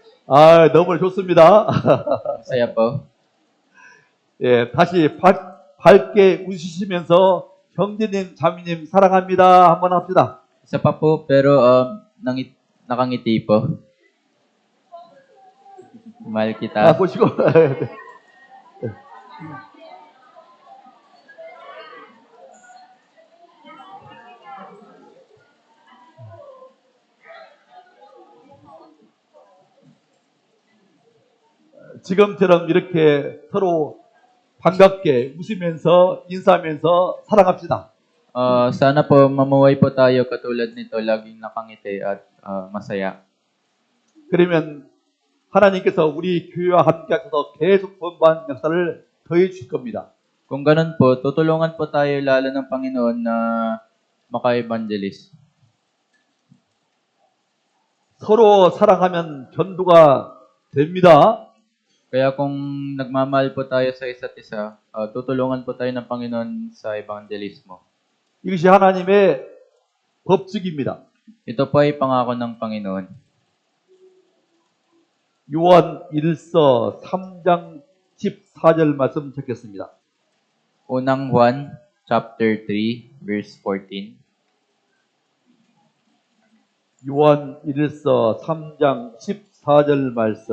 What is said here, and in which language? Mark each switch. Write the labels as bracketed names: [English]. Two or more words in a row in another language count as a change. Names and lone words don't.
[Korean] 아, 너무 좋습니다. [Filipino] Masaya po. [Korean] 예, 다시 밝게 웃으시면서 형제님, 자매님 사랑합니다. 한번 합시다. [Filipino] Isa pa po, pero nakangiti po. Mahal [Korean] 아, [Filipino] kita. [Korean] 보시고. 지금처럼 이렇게 서로 반갑게 웃으면서 인사하면서 살아갑시다. [Filipino] Sana po mamuhay po tayo katulad nito, laging nakangiti at masaya. [Korean] 그러면 하나님께서 우리 교회와 함께 하셔서 계속 번반 역사를 더해 주실 겁니다. [Filipino] Kung ganun po, tutulungan po tayo lalo ng Panginoon na maka-evangelist. [Korean] 서로 사랑하면 전도가 됩니다. [Filipino] Kaya kung nagmamahal po tayo sa isa't isa, tutulungan po tayo ng Panginoon sa evangelismo. [Korean] 이것이 하나님의 법칙입니다. [Filipino] Ito po ay pangako ng Panginoon. [Korean] 요한 1서 3장 14절 말씀 적겠습니다. [Filipino] Unang Juan, chapter 3, verse 14. [Korean] 요한 1서 3장 14절 말씀.